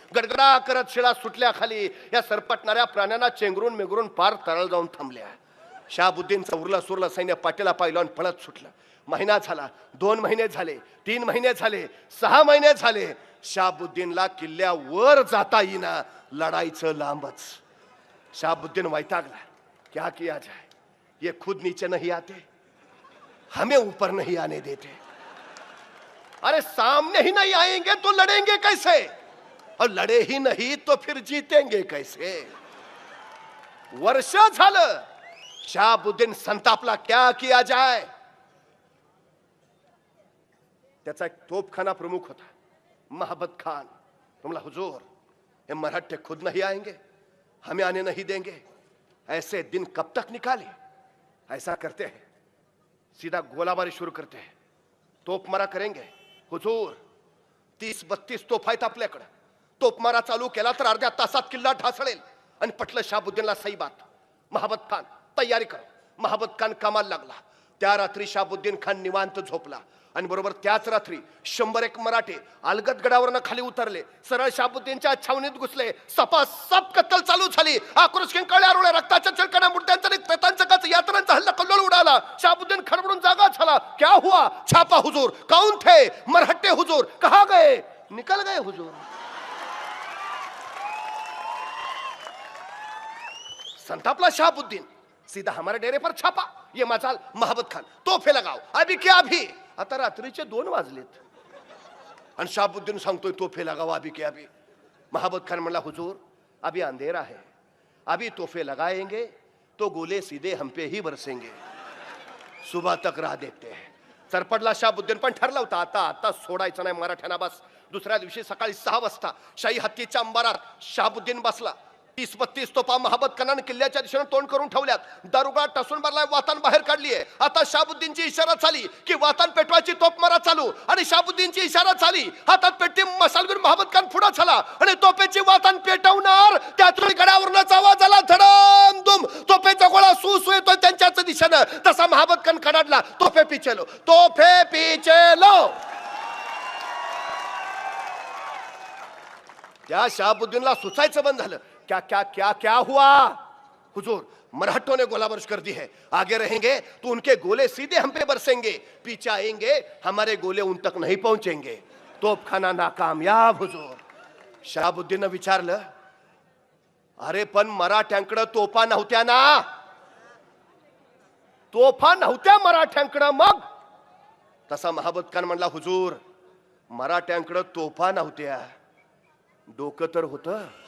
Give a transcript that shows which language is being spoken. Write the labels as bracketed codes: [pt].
[mr] गडगडा करत शिळा सुटल्या खाली. या सरपटणाऱ्या प्राण्यांना चेंगरून मेंगरून पार तळाला जाऊन थांबल्या. शाहबुद्दीनचं उरलं सुरलं सैन्य पाठीला पायलवान पळत सुटलं. महिना झाला, 2 महिने झाले, 3 महिने झाले, 6 महिने झाले. शाहबुद्दीनला किल्ल्यावर जाता येईना. लढाईचं लांबच. शाहबुद्दीन वैतागला. [hi] क्या किया जाए, ये खुद नीचे नहीं आते, हमें ऊपर नहीं आने देते. अरे सामने ही नहीं आएंगे तो लड़ेंगे कैसे, और लड़े ही नहीं तो फिर जीतेंगे कैसे. [mr] वर्ष झालं. शाहबुद्दीन संतापला. [hi] क्या किया जाए. [mr] त्याचा एक तोपखाना प्रमुख होता महाबत खान. [hi] तुमला, हुजूर ये मराठे खुद नहीं आएंगे, हमें आने नहीं देंगे. ऐसे दिन कब तक निकाले. ऐसा करते हैं, सीधा गोलाबारी शुरू करते हैं, तोपमारा करेंगे. [mr] हुजूर 30-32 तोफ आहेत आपल्याकडे. तोपमारा चालू केला तर अर्ध्या तासात किल्ला ढासळेल. आणि पटलं शाहबुद्दीनला [hi] सही बात. [mr] महाबत खान [hi] तयारी करो. [mr] महाबत खान कामाला लागला. त्या रात्री शहाबुद्दीन खान निवांत झोपला आणि बरोबर त्याच रात्री 101 मराठे अलगद गडावरनं खाली उतरले, सरळ शहाबुद्दीनच्या छावणीत घुसले. सपासप कत्तल चालू झाली. आक्रोश किंकाळ्या रोळ्या, रक्ताच्या चिळकण्या, मुर्द्यांचा आणि प्रेतांचा काच, यातनांचा हल्ला कल्लोळ उडाला. शहाबुद्दीन खडबडून जागा झाला. [hi] क्या हुआ? छापा हुजूर. कौन थे? मरहट्टे हुजूर. कहा गए? निकल गए हुजूर. [mr] संतापला [hi] शहाबुद्दीन. सीधा हमारे डेरे पर छापा. ये मजाल महाबत खान, तोफे लगाओ अभी क्या अभी. [mr] आता रात्रीचे 2 वाजलेत आणि शहाबुद्दीन सांगतोय [hi] तोफे लगाओ अभी क्या अभी. महाबत खान [mr] म्हणला [hi] हुजूर अभी अंधेरा है, अभी तोफे लगाएंगे तो गोले सीधे हम पे ही बरसेंगे, सुबह तक राह देखते हैं. [mr] सरपडला शहाबुद्दीन, पण ठरला होता आता आता सोडायचं नाही मराठ्यांना बस. दुसऱ्या दिवशी सकाळी 6 वाजता शाही हत्तीच्या अंबारात शहाबुद्दीन बसला. 30-32 तोफा महाबत खानाने किल्ल्याच्या दिशेने तोंड करून ठेवल्यात. दारुगोळा टसून भरलाय, वातान बाहेर काढलीये. आता शहाबुद्दीनची इशारा झाली की वातान पेटवायची तोफ मारा चालू. आणि शहाबुद्दीनची इशारा झाली, हातात पेटती मशालवीर महाबत खान पुढे झाला आणि तोफेची वातान पेटवणार. त्यातून गडावरनच आवाज आला, धडम दुम. तोफेचा गोळा सुसू येतोय त्यांच्याच दिशेनं. तसा महाबत खान कडाडला, [hi] तोफे पिचे लो, तोफे पिचे लो. [mr] त्या शहाबुद्दीनला सुचायचं बंद झालं. [hi] क्या क्या क्या क्या हुआ? हुजूर मराठों ने गोला बारिश कर दी है, आगे रहेंगे तो उनके गोले सीधे हम पे बरसेंगे, पीछे आएंगे हमारे गोले उन तक नहीं पहुंचेंगे. तोपखाना नाकामयाब हुजूर. [mr] शहाबुद्दीन विचारलं, अरे पण मराठ्यांकडे तोफा नव्हत्या ना? तोफा नव्हत्या मराठ्यांकडे मग? तसा महाबत खान म्हणला, हुजूर मराठ्यांकडे तोफा नव्हत्या, डोकं तर होतं.